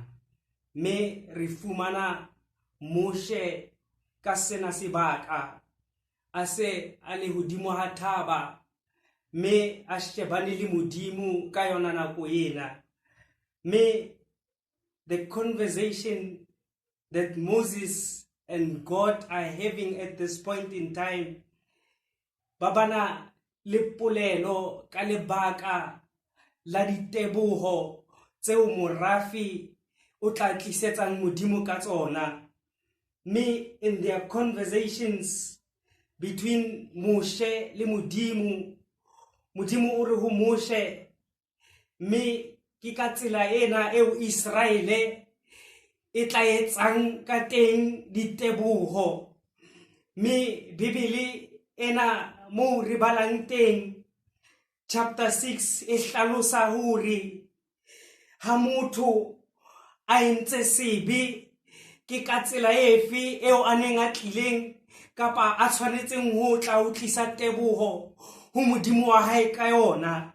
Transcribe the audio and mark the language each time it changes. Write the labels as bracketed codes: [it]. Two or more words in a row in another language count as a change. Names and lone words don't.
[st] Me re fumana Moshe ka sena sebaka a se a le hodimo ha thaba, me a shebane le Modimo ka yona nako ena. [en] Me the conversation that Moses and God are having at this point in time, [st] ba bana le polelo ka lebaka la diteboho tseo morafi o tla tlisetsang Modimo ka tsona. Me [en] in their conversations between [st] Moshe le Modimo, Modimo o re ho Moshe, me ke ka tsela ena eo Israele e tla etsang ka teng diteboho. Me Bibele ena moo re balang teng chapter 6 e hlalosa hore ha motho a entse sebe ke ka tsela efe eo a neng a tlileng kapa a tshwanetseng ho tla o tlisa teboho ho Modimo wa hae ka yona.